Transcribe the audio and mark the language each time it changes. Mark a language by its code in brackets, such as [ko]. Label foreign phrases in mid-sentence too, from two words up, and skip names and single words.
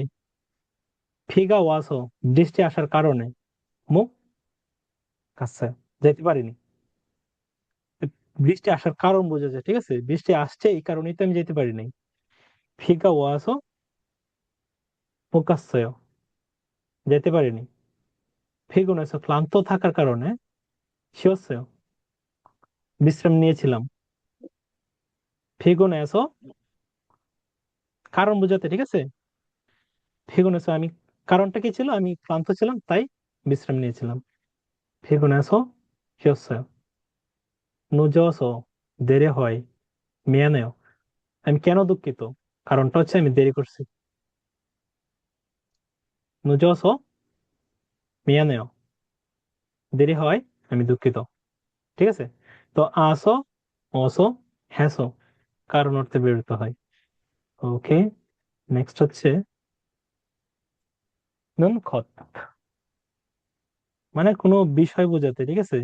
[ko] 비가 와서, [bn] বৃষ্টি আসার কারণে মুখ কাছে যেতে পারিনি। বৃষ্টি আসার কারণ বোঝা যায়, ঠিক আছে, বৃষ্টি আসছে এই কারণেই তো আমি যেতে পারি নাই। [ko] 비가 와서 못 갔어요. [bn] যেতে পারিনি। 피곤해서 ক্লান্ত থাকার কারণে 쉬었어요. বিশ্রাম নিয়েছিলাম। 피곤해서 কারণ বোঝাতে, ঠিক আছে? 피곤해서 আমি, কারণটা কি ছিল? আমি ক্লান্ত ছিলাম তাই বিশ্রাম নিয়েছিলাম। [ko] 피곤해서 쉬었어요. 늦어서 [bn] দেরি হয়, [ko] 미안해요. [bn] আমি কেন দুঃখিত? কারণটা হচ্ছে আমি দেরি করছি। [ko] 늦어서 미안해요. [bn] দেরি হয়, আমি দুঃখিত। ঠিক আছে? তো আসো, অসো, হ্যাসো কারণ অর্থে ব্যবহৃত হয়। ওকে, নেক্সট হচ্ছে [ko] 는 것, [bn] মানে কোনো বিষয় বোঝাতে, ঠিক আছে?